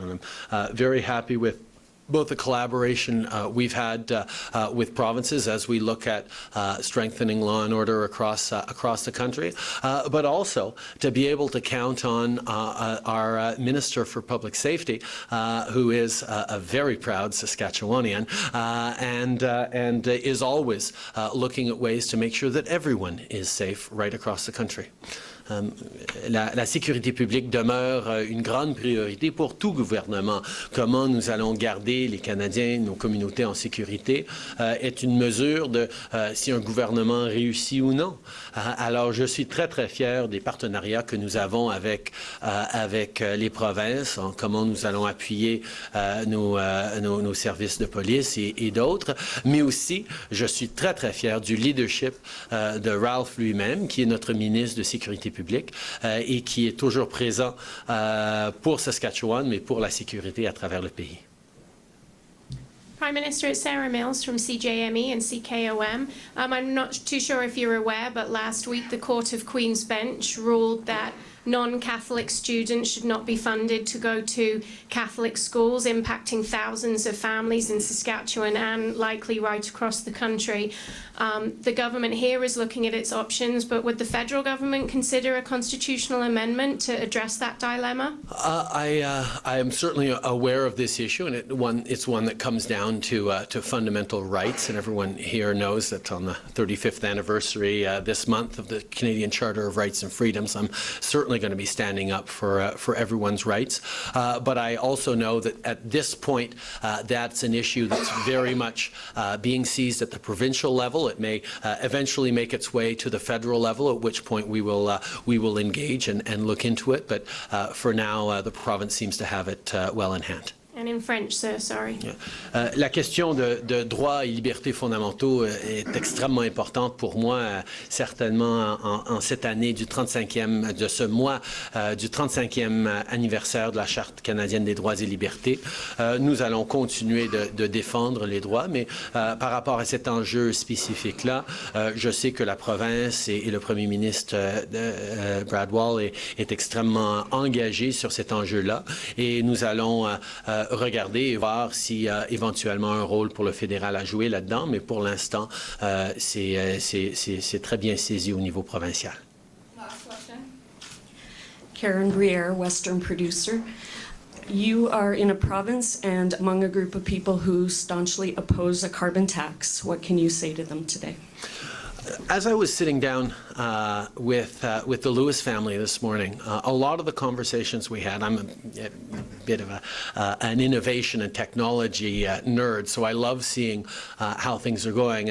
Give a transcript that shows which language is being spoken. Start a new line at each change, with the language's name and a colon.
English: And I'm very happy with both the collaboration we've had with provinces as we look at strengthening law and order across the country, but also to be able to count on our Minister for Public Safety, who is a very proud Saskatchewanian and is always looking at ways to make sure that everyone is safe right across the country.
French: La sécurité publique demeure une grande priorité pour tout gouvernement. Comment nous allons garder les Canadiens, nos communautés en sécurité, est une mesure de si un gouvernement réussit ou non. Alors, je suis très, très fier des partenariats que nous avons avec les provinces, en comment nous allons appuyer nos services de police et d'autres. Mais aussi, je suis très, très fier du leadership de Ralph lui-même, qui est notre ministre de Sécurité public et qui est toujours présent pour Saskatchewan, mais pour la sécurité à travers le pays.
English: Prime Minister, it's Sarah Mills from CJME and CKOM. I'm not too sure if you're aware, but last week the Court of Queen's Bench ruled that non-Catholic students should not be funded to go to Catholic schools, impacting thousands of families in Saskatchewan and likely right across the country. The government here is looking at its options, but would the federal government consider a constitutional amendment to address that dilemma? I am certainly aware of this issue, and it's one that comes down to fundamental rights, and everyone here knows that on the 35th anniversary this month of the Canadian Charter of Rights and Freedoms, I'm certainly going to be standing up for everyone's rights. But I also know that at this point, that's an issue that's very much being seized at the provincial level. It may eventually make its way to the federal level, at which point we will engage and look into it. But for now, the province seems to have it well in hand. And in French, sir, sorry.
French: La question de droits et libertés fondamentaux est extrêmement importante pour moi, certainement en cette année du 35e, de ce mois du 35e anniversaire de la Charte canadienne des droits et libertés. Nous allons continuer de défendre les droits, mais par rapport à cet enjeu spécifique-là, je sais que la province et le premier ministre Brad Wall est extrêmement engagé sur cet enjeu-là, et nous allons regarder et voir s'il y a éventuellement un rôle pour le fédéral à jouer là-dedans, mais pour l'instant, c'est très bien saisi au niveau provincial.
English: Karen Briere, Western producer. You are in a province and among a group of people who staunchly oppose a carbon tax. What can you say to them today? As I was sitting down with the Lewis family this morning, a lot of the conversations we had, I'm a bit of an innovation and technology nerd, so I love seeing how things are going.